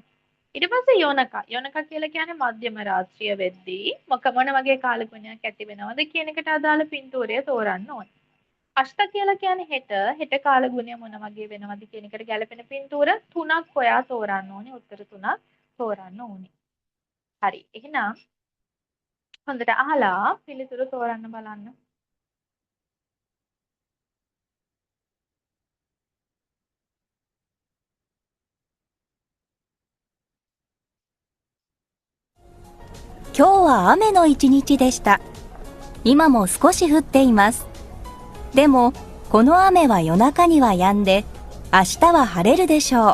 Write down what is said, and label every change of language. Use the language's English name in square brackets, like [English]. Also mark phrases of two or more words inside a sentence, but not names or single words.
[Sinhala] ඊට පස්සේ යොනකා කියලා කියන්නේ මධ්‍යම රාත්‍රිය වෙද්දී මොන වගේ කාලගුණයක් ඇති වෙනවද කියන එකට අදාළ පින්තූරය තෝරන්න ඕනේ. අෂ්ට කියලා කියන්නේ හෙට කාලගුණය මොන වගේ වෙනවද කියන එකට ගැලපෙන පින්තූර 3ක් හොයා තෝරන්න ඕනේ. උත්තර 3ක් තෝරන්න ඕනේ. හරි. එහෙනම් හොඳට අහලා පිළිතුරු තෝරන්න බලන්න. [Japanese] 今日は雨の一日でした。今も少し降っています。でも、この雨は夜中には止んで、明日は晴れるでしょう。